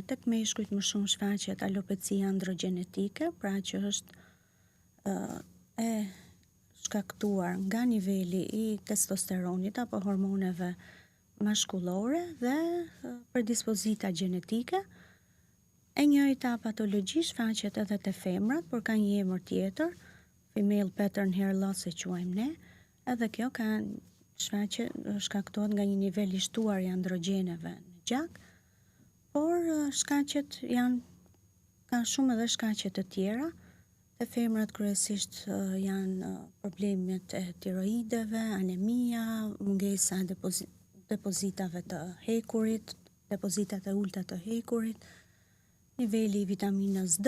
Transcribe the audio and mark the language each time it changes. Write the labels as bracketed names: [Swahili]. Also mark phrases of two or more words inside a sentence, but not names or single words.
[Albanian] Tek meshkujt më shumë shfaqet alopecia androgjenetike, pra që është e shkaktuar nga niveli i testosteronit apo hormoneve mashkullore dhe predispozita gjenetike. E njëjta patologji shfaqet edhe te femrat, por ka një emër tjetër, [English] female pattern hair loss [Albanian] e quajmë ne, edhe kjo ka shkaktohet nga një nivel i shtuar i androgjeneve në gjak, por shkaqet ka shumë edhe shkaqe të tjera. Te femrat kryesisht janë problemet e tiroideve, anemia, mungesa e depozitave të hekurit, depozitat e ulta të hekurit, niveli i vitaminës D.